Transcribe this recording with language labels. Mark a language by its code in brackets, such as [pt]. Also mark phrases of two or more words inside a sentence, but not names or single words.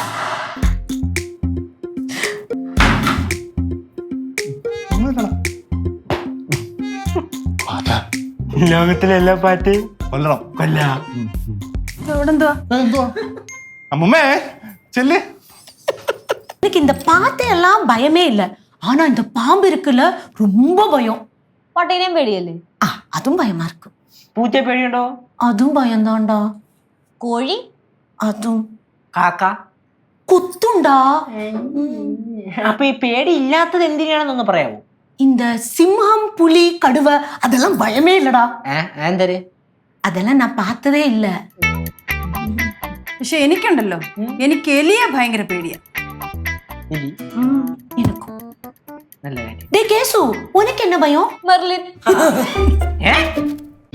[ml] ലോകത്തിലെ എല്ലാ പാറ്റയും കൊല്ലണം. ഇവിടെന്തുവാ? അമ്മമ്മേ ചെല്ല്. [ta] எனக்கு இந்த பாத்தையெல்லாம் பயமே இல்லை. ஆனா இந்த பாம்பு இருக்குல்ல, ரொம்ப பயம். [ml] പട്ടീനെയും പേടിയല്ലേ? [ta] அதுவும் பயமா இருக்கு. [ml] പൂച്ചയെ പേടിയുണ്ടോ? [ta] அதுவும் பயம்தான்டா. [ml] കോഴി? [ta] அதுவும். [ml] കാക്ക? കുത്തുണ്ടാ. അപ്പൊ ഈ പേടി ഇല്ലാത്തത് എന്തിനാണെന്നൊന്ന് പറയാമോ? [ta] இந்த சிம்ஹம், புலி, கடுவை அதெல்லாம் பயமே இல்லடா. [ml] എന്തര്? [ta] அதெல்லாம் நான் பார்த்ததே இல்ல. [ml] പക്ഷെ എനിക്കുണ്ടല്ലോ, എനിക്ക് എലിയെ ഭയങ്കര പേടിയാ. [ta] எனக்கும். [ml] നല്ല കാര്യം. [ta] டே கேசு, உனக்கு என்ன பயம்? [ml] മെർലിൻ.